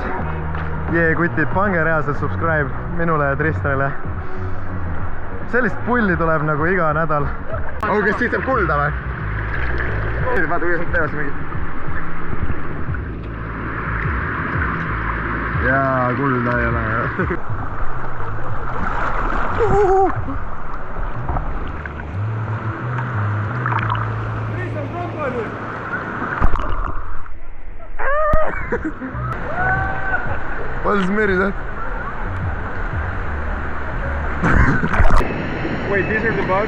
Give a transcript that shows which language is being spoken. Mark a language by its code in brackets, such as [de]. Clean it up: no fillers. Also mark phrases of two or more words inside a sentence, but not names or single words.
[et] Kutid, pange reaalselt subscribe minule ja Tristanile. Sellist pulli tuleb nagu iga nädal. Oh, kas siit saab kulda või? Vaata, kuidas nad teevad mingi. Jaa, kulda ei ole. [en] What is Mary? Wait, these are the bugs?